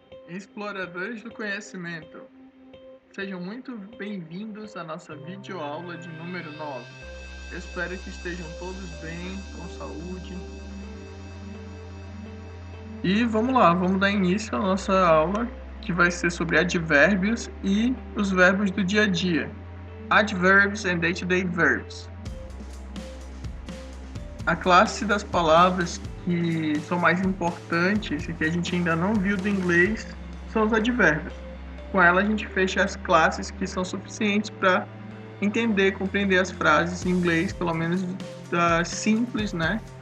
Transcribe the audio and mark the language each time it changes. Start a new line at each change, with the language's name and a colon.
Portuguese: Exploradores do conhecimento, sejam muito bem-vindos à nossa videoaula de número 9. Eu espero que estejam todos bem, com saúde. E vamos lá, vamos dar início à nossa aula, que vai ser sobre advérbios e os verbos do dia a dia.
English: Adverbs and day-to-day verbs.
Portuguese: A classe das palavras que são mais importantes e que a gente ainda não viu do inglês são os advérbios. Com ela a gente fecha as classes que são suficientes para entender, compreender as frases em inglês, pelo menos das simples, né?